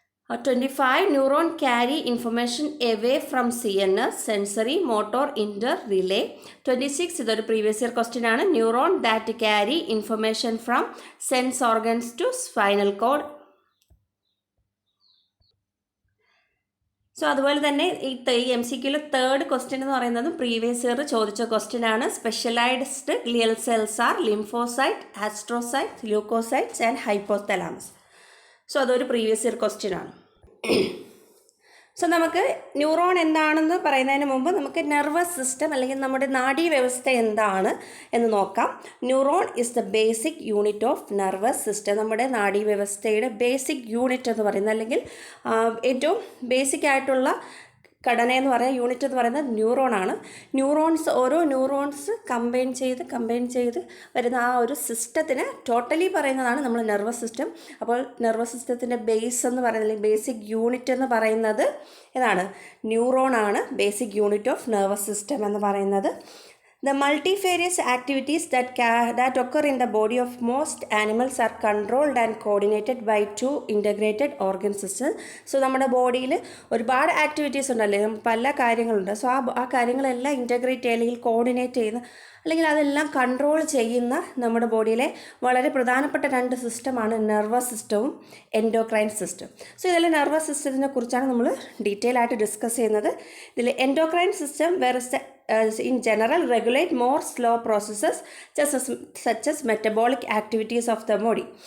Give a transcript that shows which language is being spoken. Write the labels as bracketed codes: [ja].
[en] 25, neuron carry information away from CNS, sensory, motor, relay. 26, this is a previous year question, neuron that carry information from sense organs to spinal cord. [ml] So അതുപോലെ തന്നെ ഈ MCQയിൽ third question എന്ന് പറയുന്നത് previous year ചോദിച്ച question ആണ്. [en] Specialised glial cells are lymphocyte, astrocyte, leucocytes and hypothalamus. [ml] So അതൊരു previous year question ആണ്. So നമുക്ക് ന്യൂറോൺ എന്താണെന്ന് പറയുന്നതിന് മുമ്പ് നമുക്ക് നെർവസ് സിസ്റ്റം അല്ലെങ്കിൽ നമ്മുടെ നാഡീവ്യവസ്ഥ എന്താണ് എന്ന് നോക്കാം. [en] Neuron is the basic unit of nervous system. [ml] നമ്മുടെ നാഡീവ്യവസ്ഥയുടെ ബേസിക് യൂണിറ്റ് എന്ന് പറയുന്നത് അല്ലെങ്കിൽ ഏറ്റവും ബേസിക് ആയിട്ടുള്ള ഘടന എന്ന് പറയുന്ന യൂണിറ്റ് എന്ന് പറയുന്നത് ന്യൂറോൺ ആണ്. ഓരോ ന്യൂറോൺസ് കമ്പൈൻ ചെയ്ത് വരുന്ന ആ ഒരു സിസ്റ്റത്തിന് ടോട്ടലി പറയുന്നതാണ് നമ്മൾ നെർവസ് സിസ്റ്റം. അപ്പോൾ നെർവസ് സിസ്റ്റത്തിൻ്റെ ബേസ് എന്ന് പറയുന്നത് ബേസിക് യൂണിറ്റ് എന്ന് പറയുന്നത് ഏതാണ്? ന്യൂറോൺ ആണ് basic unit of nervous system എന്ന് പറയുന്നത്. [en] The multifarious activities that occur in the body of most animals are controlled and coordinated by two integrated organ systems. [ml] So നമ്മുടെ ബോഡിയിൽ ഒരുപാട് ആക്ടിവിറ്റീസ് ഉണ്ടല്ലേ, പല കാര്യങ്ങളുണ്ട്. സോ ആ കാര്യങ്ങളെല്ലാം ഇൻ്റഗ്രേറ്റ് അല്ലെങ്കിൽ കോർഡിനേറ്റ് ചെയ്യുന്ന അല്ലെങ്കിൽ അതെല്ലാം കൺട്രോൾ ചെയ്യുന്ന നമ്മുടെ ബോഡിയിലെ വളരെ പ്രധാനപ്പെട്ട രണ്ട് സിസ്റ്റമാണ് നെർവസ് സിസ്റ്റവും എൻഡോക്രൈൻ സിസ്റ്റം. സോ ഇതിൽ നെർവസ് സിസ്റ്റത്തിനെ കുറിച്ചാണ് നമ്മൾ ഡീറ്റെയിൽ ആയിട്ട് ഡിസ്കസ് ചെയ്യുന്നത്. [en] ഇതിൽ endocrine system in general regulate more slow processes such as metabolic activities of the body.